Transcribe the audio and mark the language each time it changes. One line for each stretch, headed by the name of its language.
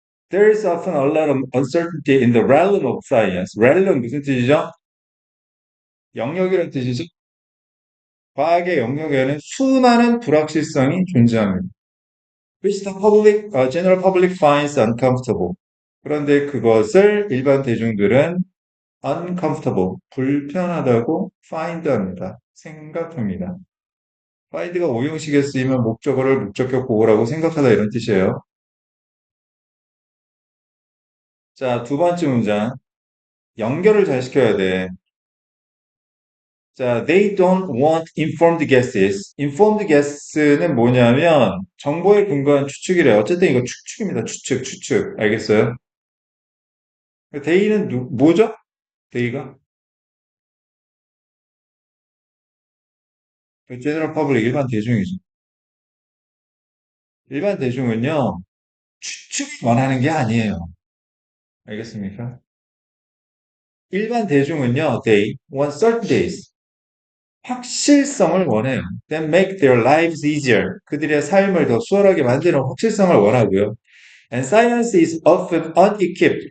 English: There is often a lot of uncertainty in the realm of science.
Korean: realm 무슨 뜻이죠? 영역이라는 뜻이죠? 과학의 영역에는 수많은 불확실성이 존재합니다.
English: Which the public, general public finds uncomfortable.
Korean: 그런데 그것을 일반 대중들은 uncomfortable, 불편하다고 find 합니다. 생각합니다. find가 오형식에 쓰이면 목적어를 목적격 보호라고 생각하다 이런 뜻이에요. 자, 두 번째 문장. 연결을 잘 시켜야 돼.
English: 자, they don't want informed guesses.
Korean: informed guess는 뭐냐면 정보에 근거한 추측이래요. 어쨌든 이거 추측입니다. 추측, 추측. 알겠어요? they는 뭐죠? they가? general public, 일반 대중이죠. 일반 대중은요, 추측을 원하는 게 아니에요. 알겠습니까? 일반 대중은요,
English: they want certainties.
Korean: 확실성을 원해요.
English: That make their lives easier.
Korean: 그들의 삶을 더 수월하게 만드는 확실성을 원하고요.
English: And science is often unequipped.